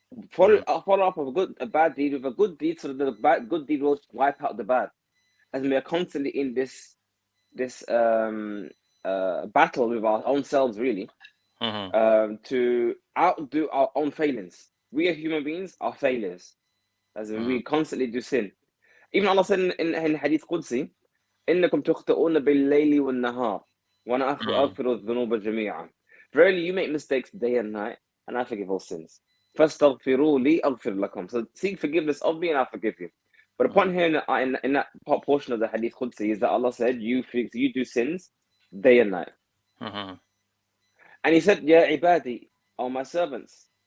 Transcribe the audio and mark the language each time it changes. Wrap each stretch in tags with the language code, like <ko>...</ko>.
<en>Follow up with a bad deed with a good deed, so that the good deed will wipe out the bad. As we are constantly in this battle with our own selves, really, to outdo our own failings. We are human beings, are failures, as in we constantly do sin. Even Allah said in Hadith Qudsi,</en> <ar>إنكم تخطئون بالليل والنهار وأنا أغفر الذنوب جميعا.</ar> <en>Verily, you make mistakes day and night, and I forgive all sins.</en> <ar>فاستغفروا لي أغفر لكم.</ar> <en>So seek forgiveness of me, and I'll forgive you. But the point here in that portion of the Hadith Qudsi is that Allah said, you do sins day and night. And He said,</en> <ar>Ya ibadi,</ar> <en>O my servants.</en>